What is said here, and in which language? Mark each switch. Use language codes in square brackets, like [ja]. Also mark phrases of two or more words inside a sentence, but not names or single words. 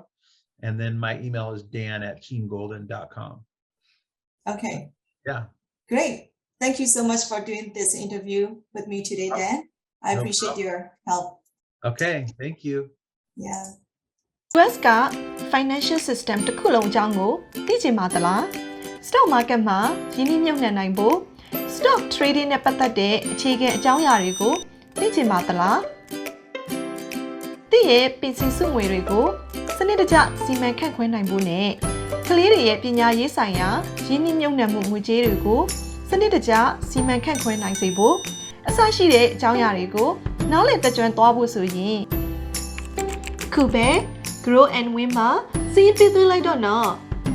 [en] And then my email is dan@teamgolden.com. Okay. Yeah. Great. Thank you so much for doing this interview with me today, Dan. I No appreciate problem. your help. Okay. Thank you. Yeah. [my] US က financial system တစ်ခုလုံးအကြောင်းကိုသိချင်ပါသလား [en] Stock market [my] မှာရင်းနှီးမြှုပ်နှံနိုင်ဖို့ [en] stock trading [my] နဲ့ပတ်သက်တဲ့အခြေခံအကြောင်းအရာတွေကိုသိချင်ပါသလားသိရဲ့ပင်စင်စုငွေတွေကိုစနစ်တကျစီမံခန့်ခွဲနိုင်ဖို့နဲ့ကလေးတွေရဲ့ပညာရေးဆိုင်ရာရင်းနှီးမြှုပ်နှံမှုငွေကြေးတွေကိုစနစ်တကျစီမံခန့်ခွဲနိုင်စေဖို့အစရှိတဲ့အကြောင်းအရာတွေကိုနားလည်တကြွသွားဖို့ဆိုရင်ခုပဲGrow and Win မှာစီးပြသွင်းလိုက်တော့နော်